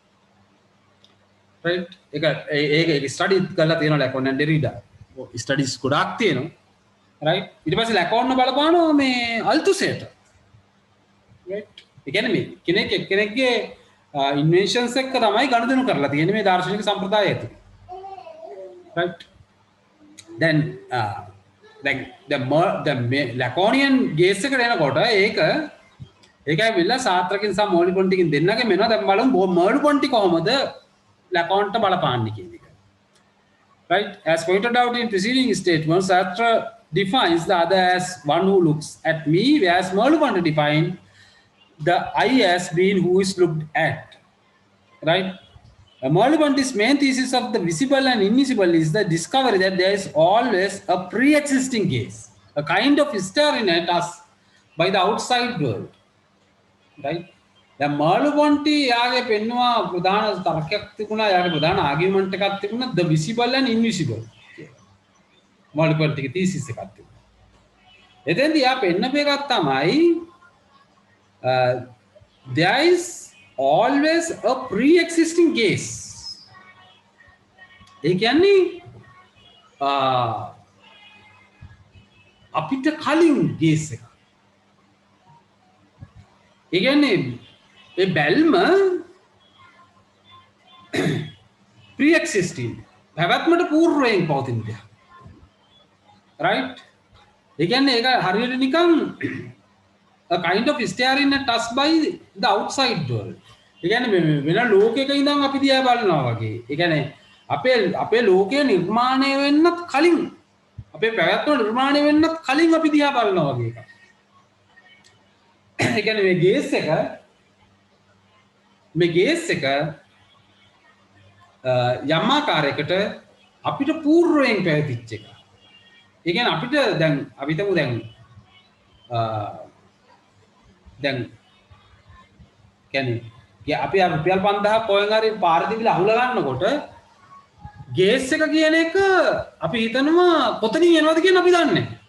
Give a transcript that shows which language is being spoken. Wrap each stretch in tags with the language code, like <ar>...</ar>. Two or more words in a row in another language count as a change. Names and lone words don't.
<si>රයිට් ඒක ස්ටඩි කරලා තියෙනවා ලැකෝන් and ඩෙරිඩා. ස්ටඩිස් ගොඩාක් තියෙනවා. right ඊට පස්සේ ලැකෝන්න බලපානවා මේ අල්තුසේට right ඒ කියන්නේ මේ කෙනෙක්ගේ ඉන්වෙන්ෂන්ස් එක තමයි ගනුදෙනු කරලා තියෙන්නේ මේ දාර්ශනික සම්ප්‍රදාය ඇතුළේ</si> <en>right then</en> <si>the ලැකෝනියන් ගේස් එකට එනකොට ඒක ඇවිල්ලා සාත්‍රකින් සහ Merleau-Pontyකින් දෙන්නගේ මෙනවා දැන් බලමු Merleau-Ponty කොහොමද ලැකෝන්ට බලපාන්නේ කියන එක</si> <en>right as pointed out in preceding statements Sartre defines the other as one who looks at me, whereas Merleau-Ponty defined the I as being who is looked at. Right? Merleau-Ponty's main thesis of the visible and invisible is the discovery that there is always a pre-existing gaze, a kind of hysteria at us by the outside world. Right? The</en> <si>Merleau-Ponty යාගේ පෙන්නවා ප්‍රධාන තර්කයක් තිබුණා යාගේ ප්‍රධාන ආගියුමන්ට් එකක් තිබුණා</si> <en>the visible and invisible.</en> <si>Merleau-Ponty thesis එකක් තිබුණා. එතෙන්දී යා පෙන්නපු එකක් තමයි</si> <en>there is always a pre-existing gaze.</en> <si>ඒ කියන්නේ අපිට කලින් gaze එක. ඒ කියන්නේ ඒ බැල්ම pre-existing පැවැත්මට పూర్වයෙන් පවතින දෙයක්. right ඒ කියන්නේ ඒක හරියට නිකන්</si> <en>a kind of staring at us by the outside world</en> <si>ඒ කියන්නේ වෙන ලෝකයක ඉඳන් අපි දිහා බලනවා වගේ ඒ කියන්නේ අපේ ලෝකය නිර්මාණය වෙන්නත් කලින් අපේ පැවැත්ම නිර්මාණය වෙන්නත් කලින් අපි දිහා බලනවා වගේ එකක් ඒ කියන්නේ මේ ගේස් එක යම් ආකාරයකට අපිට పూర్වයෙන් පැවතිච්ච එක ඒ කියන්නේ අපිට දැන් අපි හිතමු දැන් කියන්නේ අපි රුපියල් 5000 කොහෙන් හරි පාරේ තිබිලා අහුල ගන්නකොට ගේස් එක කියන එක අපි හිතනවා කොතනින් එනවද කියන අපි දන්නේ</si>